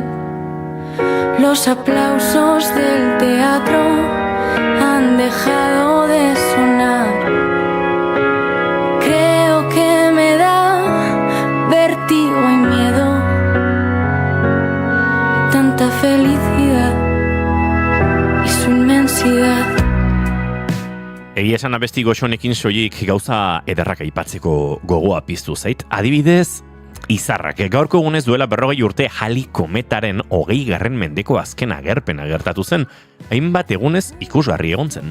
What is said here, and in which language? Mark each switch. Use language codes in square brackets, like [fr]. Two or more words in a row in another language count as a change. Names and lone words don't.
[es] Los aplausos del teatro han dejado de sonar. Creo que me da vértigo y miedo, tanta felicidad y su inmensidad. [eu] Egia esan abesti goxonekin soilik gauza ederrak aipatzeko gogoa piztu zait. Adibidez, izarrak. Gaurko egunez duela 40 urte Halley kometaren 20. mendeko azken agerpena gertatu zen. Hainbat egunez ikusgarri egon zen.